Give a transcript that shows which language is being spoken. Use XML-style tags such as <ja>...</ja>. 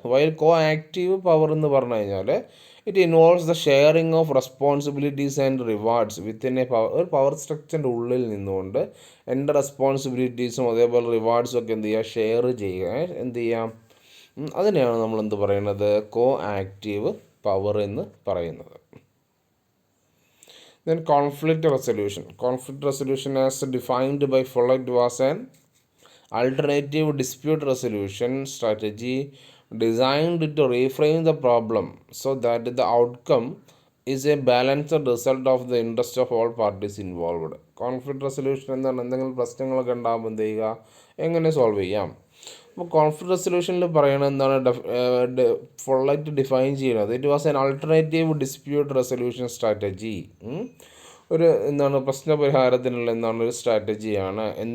<ml>While കോ active power എന്ന് പറഞ്ഞു കഴിഞ്ഞാൽ</ml> <en>it involves the sharing of responsibilities and rewards within a</en> <ml>ഒരു power സ്ട്രക്ചറിൻ്റെ ഉള്ളിൽ നിന്നുകൊണ്ട് എൻ്റെ റെസ്പോൺസിബിലിറ്റീസും അതേപോലെ റിവാർഡ്സും ഒക്കെ എന്ത് ചെയ്യുക, ഷെയർ ചെയ്യുക, എന്ത് ചെയ്യാം, അതിനെയാണ് നമ്മൾ എന്ത് പറയുന്നത്, കോ ആക്റ്റീവ് പവർ എന്ന് പറയുന്നത്.</ml> <en>Then conflict resolution as defined by Follett was an alternative dispute resolution strategy designed to reframe the problem so that the outcome is a balanced result of the interest of all parties involved.</en> <ml>Conflict resolution എന്താണ്, എന്തെങ്കിലും പ്രശ്നങ്ങളൊക്കെ ഉണ്ടാകുമ്പോൾ എന്ത് ചെയ്യുക, എങ്ങനെ solve ചെയ്യാം. അപ്പോൾ conflict റെസൊല്യൂഷനിൽ പറയുന്നത് എന്താണ്, ഫോളറ്റ് ഡിഫൈൻ ചെയ്യുന്നത്,</ml> <en>it was an alternative dispute resolution strategy</en> <ml>ഒരു പ്രശ്നപരിഹാരത്തിനുള്ള ഒരു സ്ട്രാറ്റജിയാണ്.</ml>